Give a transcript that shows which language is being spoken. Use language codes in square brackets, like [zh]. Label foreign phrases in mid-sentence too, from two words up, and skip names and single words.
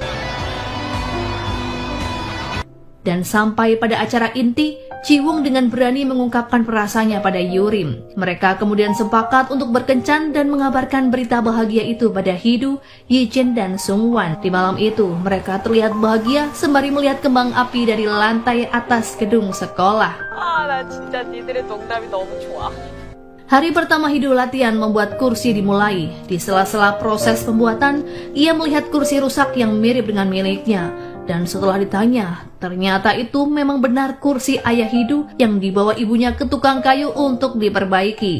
[id] Dan sampai pada acara inti, Jiwung dengan berani mengungkapkan perasaannya pada Yurim. Mereka kemudian sepakat untuk berkencan dan mengabarkan berita bahagia itu pada Hidu, Yijin, dan Sungwan. Di malam itu, mereka terlihat bahagia sembari melihat kembang api dari lantai atas gedung sekolah. [ko] 나 진짜 니들의 농담이 너무 좋아. [id] Hari pertama Hidu latihan membuat kursi dimulai. Di sela-sela proses pembuatan, ia melihat kursi rusak yang mirip dengan miliknya. Dan setelah ditanya, ternyata itu memang benar kursi ayah Hidu yang dibawa ibunya ke tukang kayu untuk diperbaiki.